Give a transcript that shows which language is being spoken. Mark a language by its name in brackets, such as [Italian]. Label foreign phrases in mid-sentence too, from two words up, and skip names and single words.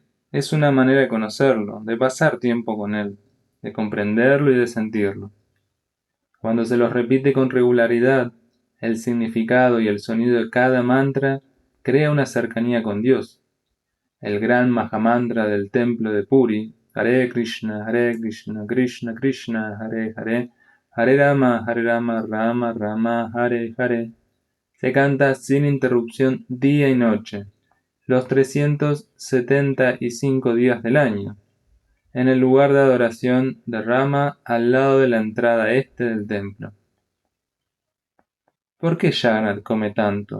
[Spanish] Es una manera de conocerlo, de pasar tiempo con Él, de comprenderlo y de sentirlo. Cuando se los repite con regularidad, el significado y el sonido de cada mantra crea una cercanía con Dios. el gran Mahamantra del templo de Puri, [Sanskrit] हरे कृष्ण कृष्ण कृष्ण हरे हरे हरे राम राम राम हरे हरे, [Spanish] se canta sin interrupción día y noche, los 375 días del año, en el lugar de adoración de Rama al lado de la entrada este del templo. ¿Por qué Jagannath come tanto?